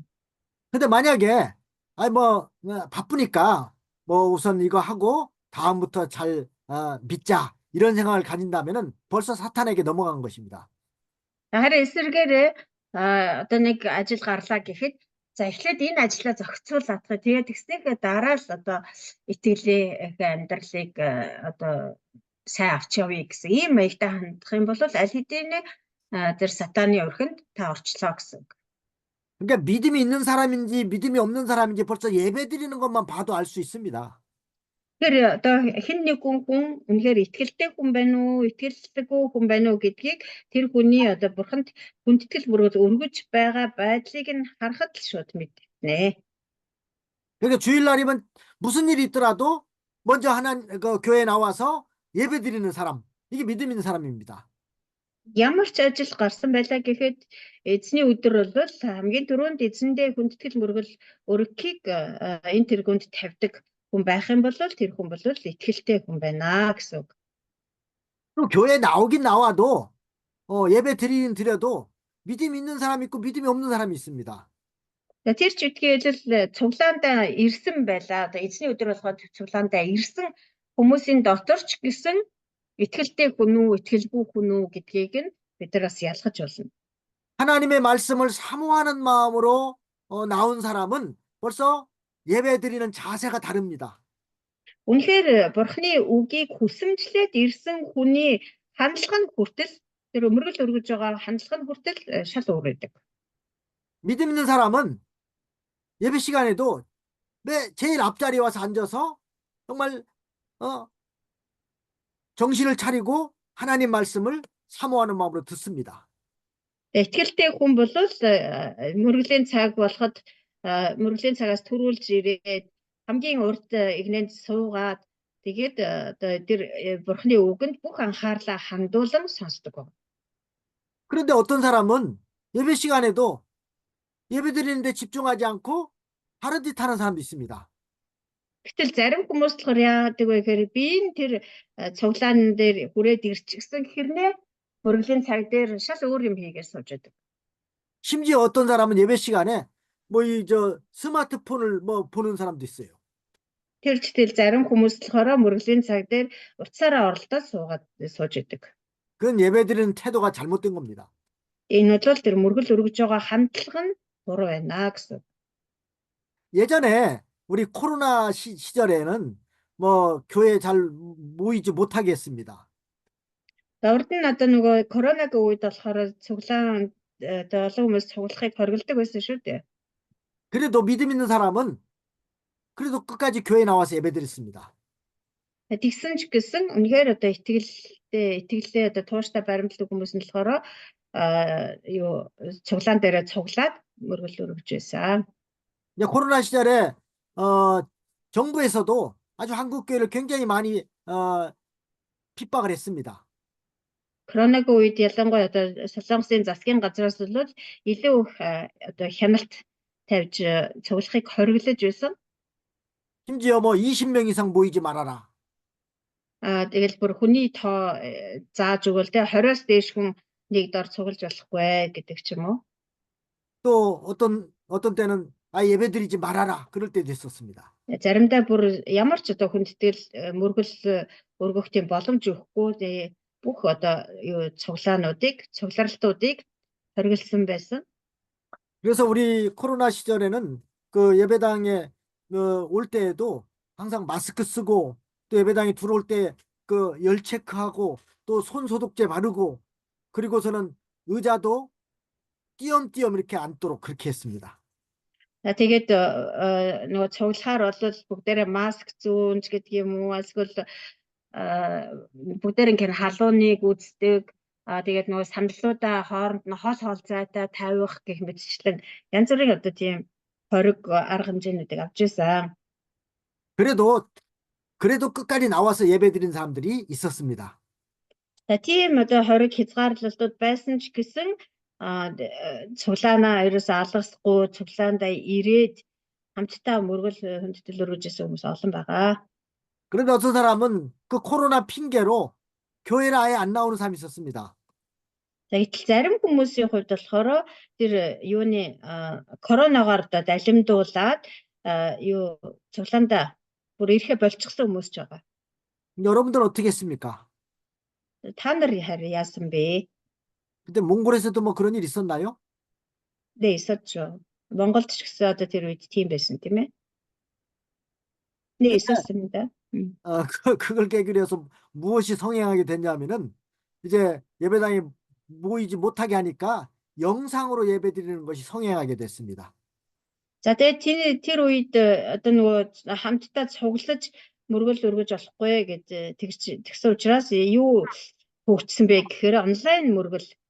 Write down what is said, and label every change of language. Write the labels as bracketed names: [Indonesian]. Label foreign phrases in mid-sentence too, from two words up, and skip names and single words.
[Korean] 근데 만약에 바쁘니까 우선 이거 하고 다음부터 잘 믿자. 이런 생각을 가진다면은 벌써 사탄에게 넘어간 것입니다. [Mongolian] Харин эсвэргээр одоо нэг ажил гарлаа гэхэд за эхлээд энэ ажлаа зохицуулаад тэгээд тэгснийхээ дараа л одоо итгэлээ амьдралыг одоо сайн авч явъя гэсэн ийм маягтай хандах юм бол аль хэдийн тэр сатаны өрхөнд та орчлоо гэсэн. [Korean] 그러니까 믿음이 있는 사람인지 믿음이 없는 사람인지 벌써 예배드리는 것만 봐도 알 수 있습니다. [Mongolian] Тэгэхээр одоо хэн нэгэн хүн үнэхээр итгэлтэй хүн байна уу, итгэлцдэггүй хүн байна уу гэдгийг тэр хүний одоо бурханд хүндэтгэл мөргөл өргөж байгаа байдлыг нь харахад л шууд мэднэ. [Korean] 그러니까 주일날이면 무슨 일이 있더라도 먼저 그 교회에 나와서 예배드리는 사람, 이게 믿음 있는 사람입니다. [Mongolian] Ямар ч ажил гарсан байлаа гэхэд эзний өдөр бол хамгийн түрүүнд эзэндээ хүндэтгэл мөргөл өргөхийг энэ тэргуунд тавьдаг хүн байх юм бол тэр хүн бол итгэлтэй хүн байна гэсэн үг. [Korean] 또 교회 나오긴 나와도 예배 드려도 믿음 있는 사람이 있고 믿음이 없는 사람이 있습니다. [Mongolian] Тэр ч үтгэл цуглаандаа ирсэн байлаа. Одоо эзний өдөр болоход цуглаандаа ирсэн хүмүүсийн дотор ч гэсэн итгэлтэй хүн үү, итгэлгүй хүн үү гэдгийг нь бид нар бас ялгаж болно. [Korean] 하나님의 말씀을 사모하는 마음으로 나온 사람은 벌써 예배드리는 자세가 다릅니다. [Mongolian] Үнэхээр бурхны үгийг хүсэмжлээд ирсэн хүний хандлага нь хүртэл тэр өмөргөл өргөж байгаа хандлага нь хүртэл шал өөр байдаг. [Korean] 믿음 있는 사람은 예배 시간에도 제일 앞자리에 와서 앉아서 정말 정신을 차리고 하나님 말씀을 사모하는 마음으로 듣습니다. [Mongolian] Итгэлтэй хүн бол мөргөлийн цаг болоход мөргөлийн цагаас төрүүлж ирээд хамгийн урд игнэнд суугаад тэгээд тэр бурхны үгэнд бүх анхаарлаа хандуулан сонсдог. [Korean] 그런데 어떤 사람은 예배 시간에도 예배드리는데 집중하지 않고 다른 짓 하는 사람도 있습니다. [Mongolian] Гэтэл зарим хүмүүс болохоор яадаг вэ гэхээр би тэр цуглаан дээр хүрээд ирчихсэн хэрнээ мөргөлийн цаг дээр шал өөр юм хийгээд сууж байдаг. [Korean] 심지어 어떤 사람은 예배 시간에 스마트폰을 보는 사람도 있어요. [Mongolian] Тэр читэл зарим хүмүүс болохоор мөргөлийн цаг дээр утсаараа оролдоод сууж байдаг. [Korean] 그건 예배드리는 태도가 잘못된 겁니다. [Mongolian] Энэ бол тэр мөргөл өргөж байгаа хандлага нь буруу байна гэсэн. [Korean] 예전에 우리 코로나 시절에는 교회에 잘 모이지 못하게 했습니다. [Mongolian] Урд нь одоо нөгөө коронавигийн үед болохоор цуглаан олон хүмүүс цуглахыг хориглодог байсан шүү дээ. [Korean] 그래도 믿음 있는 사람은 그래도 끝까지 교회에 나와서 예배드렸습니다. [Mongolian] Тэгсэн ч гэсэн үнэхээр одоо итгэлээ одоо тууштай баримтлагдаг хүмүүс нь болохоор цуглаан дээрээ цуглаад мөргөл өргөж байсан. [Korean] 코로나 시절에 정부에서도 아주 한국 교회를 굉장히 많이 핍박을 했습니다. [Mongolian] Коронавигийн үед ялангуяа одоо Солонгосын засгийн газраас бол илүү их одоо хяналт тавьж цуглахыг хориглож байсан. [Korean] 심지어 뭐 20명 이상 모이지 말아라. [Mongolian] Тэгэл бүр хүний тоо зааж өгвөл тэ 20-оос дээш хүн нэг дор цуглаж болохгүй гэдэг ч юм уу. [Korean] 또 어떤 때는 예배드리지 말아라. 그럴 때도 있었습니다. [Mongolian] Заримдаа бүр ямар ч одоо хүндэтгэл мөргөл өргөхдийн боломж өгөхгүй бүх одоо юу цугларалтуудыг хориглосон байсан. [Korean] 그래서 우리 코로나 시절에는 그 예배당에 올 때에도 항상 마스크 쓰고 또 예배당에 들어올 때 그 열 체크하고 또 손 소독제 바르고 그리고서는 의자도 띄엄띄엄 이렇게 앉도록 그렇게 했습니다. [Mongolian] Тэгээд нөгөө цуглахаар бол бүгдээрээ маск зүүнж гэдэг юм уу эсвэл бүгдээр ингээд халууныг үздэг. Тэгээд нөгөө саналуудаа хооронд нь хол холцоотой тавих гэх мэтчлэн янз бүрийн одоо тийм хориг арга хэмжээнүүдийг авч ирсэн. [Korean] 그래도 끝까지 나와서 예배드린 사람들이 있었습니다. [Mongolian] Тийм одоо хориг хязгаарлалтууд байсан ч гэсэн цуглаанаа ерөөсөө алгасахгүй цуглаандаа ирээд хамтдаа мөргөл хүндэтгэл өргөжсэн хүмүүс олон байгаа. [Korean] 그런데 어떤 사람은 그 코로나 핑계로 교회를 아예 안 나오는 사람이 있었습니다. [Mongolian] Гэтэл зарим хүмүүсийн хувьд болохоор тэр юуны коронавигаар одоо далимдуулаад юу цуглаандаа бүр ирэхэ болчихсон хүмүүс ч байгаа. [Korean] 여러분들 어떻게 했습니까? [Mongolian] Та нар харин яасан бэ? [Korean] 근데 몽골에서도 뭐 그런 일 있었나요? 네, 있었죠. [Mongolian] Монголд ч гэсэн одоо тэр үед тийм байсан тийм ээ. [Korean] 네, 있었습니다. 그걸 계기로 해서 무엇이 성행하게 됐냐면은 이제 예배당에 모이지 못하게 하니까 영상으로 예배드리는 것이 성행하게 됐습니다. [Mongolian] За тэгээд тэр үед одоо нөгөө хамтдаа цуглаж мөргөл өргөж болохгүй гэж тэгсэн учраас юу хөгжсөн бэ гэхээр онлайн мөргөл